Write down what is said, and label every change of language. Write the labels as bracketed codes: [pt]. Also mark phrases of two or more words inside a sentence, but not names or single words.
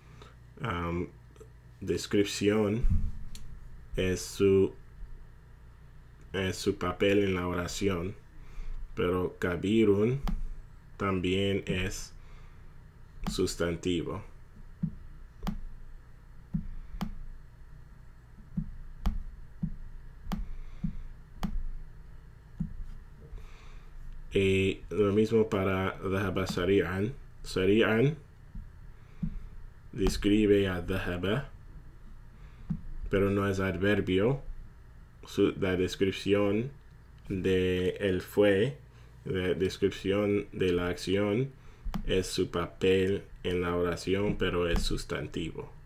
[es] Descripción es su papel en la oración, pero kabirun también es sustantivo. Y lo mismo para [ar] ذهب سريعا. [es] Sari'an describe a dhahaba, pero no es adverbio. La descripción de él fue, la descripción de la acción es su papel en la oración, pero es sustantivo.